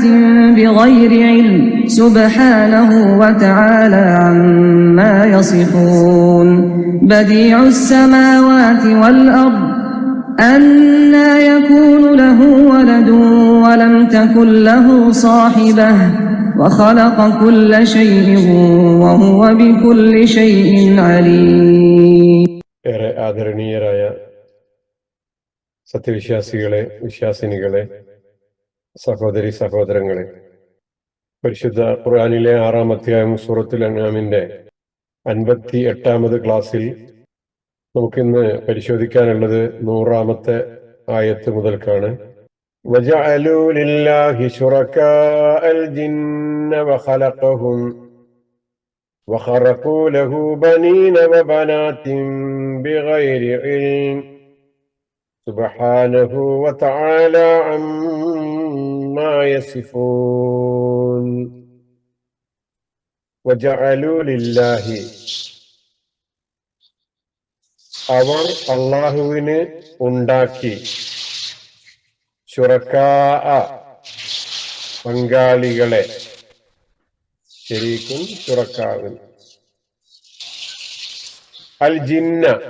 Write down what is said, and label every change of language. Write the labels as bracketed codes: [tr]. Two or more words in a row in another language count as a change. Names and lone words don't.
[ar] بغير علم سبحانه وتعالى عما يصفون بديع السماوات والأرض أنى يكون له ولد ولم تكن له صاحبة وخلق كل شيء وهو بكل شيء عليم. [ml] ഏറെ ആദരണീയരായ സത്യവിശ്വാസികളെ, വിശ്വാസിനികളെ, സഹോദരി സഹോദരങ്ങളെ, പരിശുദ്ധ ഖുർആനിലെ 6-ാം അധ്യായം സൂറത്തുൽ അൻആമിന്റെ 58-ാമത് ക്ലാസ്സിൽ നമുക്കിന്ന് പരിശോധിക്കാനുള്ളത് 100-ാമത്തെ ആയത്ത് മുതൽക്കാണ്. [ar] وَجَعَلُوا لِلَّهِ شُرَكَاءَ الْجِنَّ وَخَلَقَهُمْ وَخَرَقُوا لَهُ بَنِينَ وَبَنَاتٍ بِغَيْرِ عِلْمٍ سُبْحَانَهُ وَتَعَالَى عَمَّا يَصِفُونَ. وَجَعَلُوا لِلَّهِ, [ml] അവർ അല്ലാഹുവിന് ഉണ്ടാക്കി, ശുറക്കാ, പങ്കാളികളെ, ശരീക്കും ശുറക്കാവിൻ, [ar] الجن,